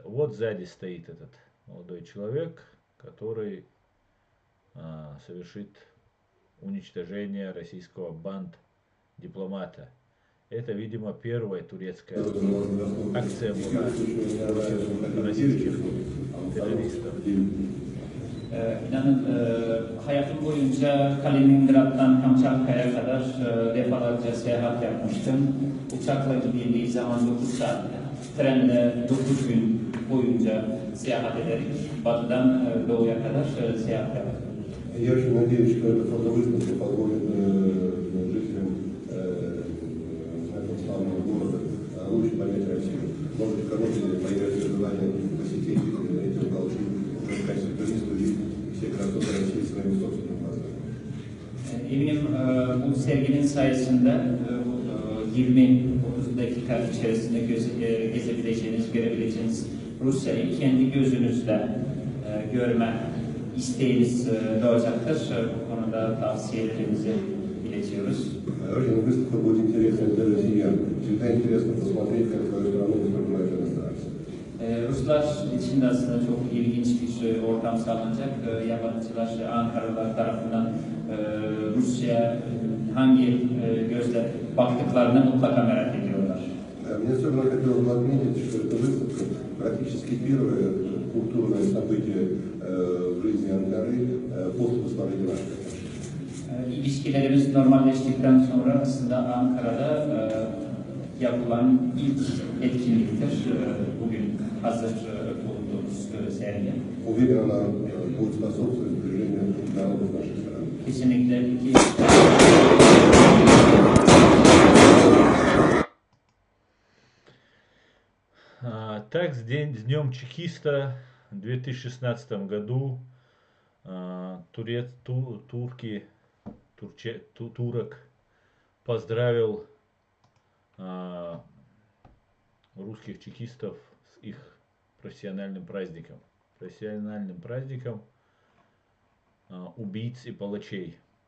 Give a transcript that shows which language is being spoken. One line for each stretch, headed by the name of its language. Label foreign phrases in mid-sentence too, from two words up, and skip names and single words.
Russian: Вот сзади стоит этот молодой человек, который совершит уничтожение российского банд-дипломата. Это, видимо, первая турецкая акция была против российских террористов.
Turkish: İnanın hayatım boyunca Kaliningrad'dan Kamçatka'ya kadar defalarca seyahat yapmıştım. Uçakla gidildiği zaman 9 saat, trenle 9 gün boyunca seyahat ederek batıdan doğuya kadar seyahat yaptım.
Russian: Я очень надеюсь, что эта фотовыставка позволит жителям этого славного города лучше понять Россию. Может быть, кому-то появится желание посетить эти уголки в качестве туристов и все красоты России своими собственными глазами.
Turkish: Eminim bu serginin sayesinde 20-30 dakika içerisinde gezebileceğiniz, görebileceğiniz Rusya'yı kendi gözünüzle görme isteğiniz doğacaktır. Bu konuda tavsiyelerimizi iletiyoruz.
Russian: Очень выставка будет интересна для россиян. Всегда интересно посмотреть, как свою страну воспринимают иностранцы.
Turkish: Ruslar için de aslında çok ilginç bir ortam sağlanacak. Yabancılar, Ankaralılar tarafından Rusya'ya hangi gözle baktıklarını mutlaka merak ediyorlar.
Russian: Мне особенно хотелось бы отметить, что эта выставка практически первое культурное событие в жизни Анкары после восстановления наших отношений.
Turkish: İlişkilerimiz normalleştikten sonra aslında Ankara'da yapılan ilk etkinliktir. Bugün hazır bulunduğumuz sergi.
Russian: Уверен, она будет способствовать сближению народов нашей страны.
Turkish: Kesinlikle iki
Russian: Так, с Днем чекиста в 2016 году турок поздравил русских чекистов с их профессиональным праздником убийц и палачей.